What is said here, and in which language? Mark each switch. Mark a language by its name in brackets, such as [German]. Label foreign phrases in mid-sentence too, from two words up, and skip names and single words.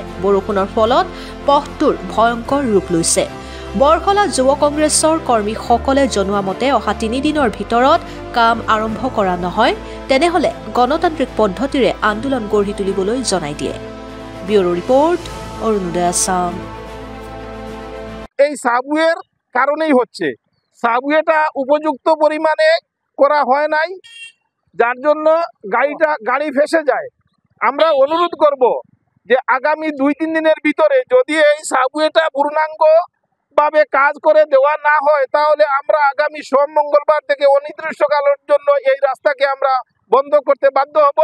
[Assamese] বৰষুণৰ ফলত পথটোৰ ভয়ংকৰ ৰূপ লৈছে। বৰখলা যুৱ কংগ্ৰেছৰ কৰ্মীসকলে জনোৱা মতে অহা 3 দিনৰ ভিতৰত কাম আৰম্ভ কৰা নহয় তেনেহলে গণতান্ত্ৰিক পদ্ধতিৰে আন্দোলন গঢ়ি তুলিবলৈ জনাই দিয়ে। ব্যুৰো ৰিপৰ্ট, অৰুণোদয় আসাম। [Bangla] এই সাবওয়ের কারণেই হচ্ছে, সাবওয়েটা উপযুক্ত পরিমাণে করা হয় নাই, যার জন্য গাড়ি ফেসে যায়। আমরা অনুরোধ করব যে আগামী 2-3 দিনের ভিতরে যদি এই সাবওয়েটা পূর্ণাঙ্গভাবে কাজ করে দেওয়া না হয় তাহলে আমরা আগামী সোম মঙ্গলবার থেকে অনির্দিষ্টকালের জন্য এই রাস্তাকে আমরা বন্ধ করতে বাধ্য হব।